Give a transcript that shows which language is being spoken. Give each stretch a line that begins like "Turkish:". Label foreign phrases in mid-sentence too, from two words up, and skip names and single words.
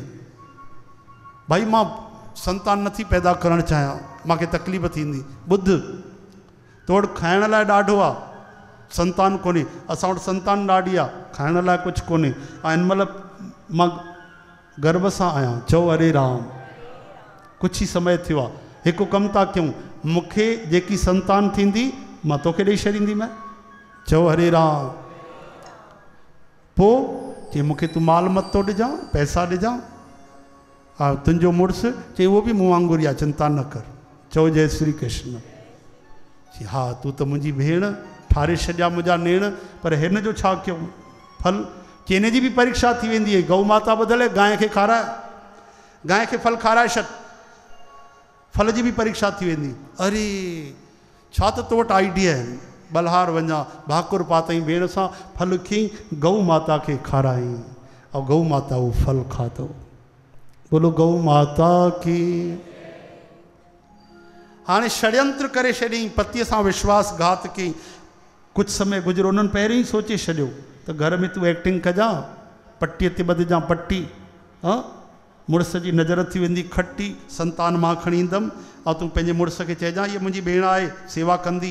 Sindhi: भाई मां संतान नथी पैदा करणु चाहियां, मूंखे तकलीफ़ थींदी। ॿुध, तोड़ खाइण लाइ ॾाढो आहे, संतान कोन्हे। असां वटि संतान ॾाढी आहे, खाइण लाइ कुझु कोन्हे। ऐं हिन महिल मां गर्भ सां आहियां। चओ हरे राम, कुझु ई समय थियो आहे। हिकु कमु था कयूं, मूंखे जेकी संतान थींदी मां तोखे ॾेई छॾींदीमांइ। चओ हरे राम। पोइ चई मूंखे तूं माल मतो ॾिजां, पैसा ॾिजां। हा तुंहिंजो मुड़ुसु चई उहो बि मूं वांगुरु आहे, चिंता न कर। चओ जय श्री कृष्ण। चई हा तूं त मुंहिंजी भेण, ठारे छॾिया मुंहिंजा नेण, पर हिन जो छा कयूं? फल चई हिन जी बि परीक्षा थी वेंदी आहे। गऊ माता बदिले गांइ खे खाराए, गांइ खे फल खाराए छॾ, फल जी बि परीक्षा थी वेंदी। अरे छा त तो वटि आइडिया आहिनि। बलहार वञा, भाकुर पातई भेण सां, फल खई, गऊ माता खे खाराई, और गऊ माता वो फल खाधो।
Hindi: बोलो गऊ माता की।
Sindhi: हाणे षड्यंत्र करे छॾियईं, पतीअ सां विश्वासघात कयईं।
Hindi: कुछ समय गुज़रो,
Sindhi: उन्हनि पहिरियों ई सोचे छॾियो त घर में तूं एक्टिंग कजां, पटीअ ते ॿधजां पटी, हाँ मुड़ुस जी नज़र थी वेंदी खटी, संतान मां खणी ईंदमि ऐं तूं पंहिंजे मुड़ुस खे चइजां हीअ मुंहिंजी भेण आहे, सेवा कंदी।